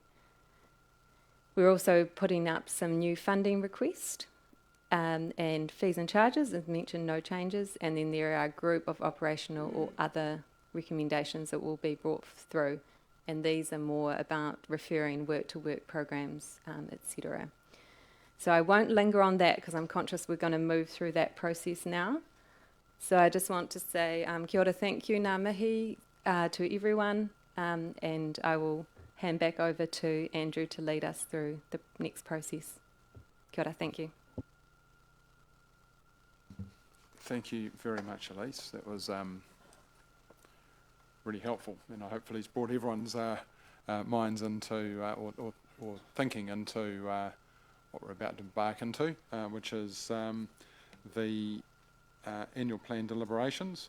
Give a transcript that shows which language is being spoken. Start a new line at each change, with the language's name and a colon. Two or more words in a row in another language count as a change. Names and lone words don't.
English: We're also putting up some new funding requests, and fees and charges, as mentioned, no changes, and then there are a group of operational or other recommendations that will be brought through, and these are more about referring work-to-work programs, etc. So I won't linger on that because I'm conscious we're going to move through that process now. So I just want to say
Māori: kia ora,
English: thank you,
Māori: ngā mihi
English: to everyone, and I will hand back over to Andrew to lead us through the next process.
Māori: Kia ora,
English: thank you. Thank you very much, Elise. That was really helpful, and hopefully it's brought everyone's minds into, or thinking into what we're about to embark into, which is the annual plan deliberations.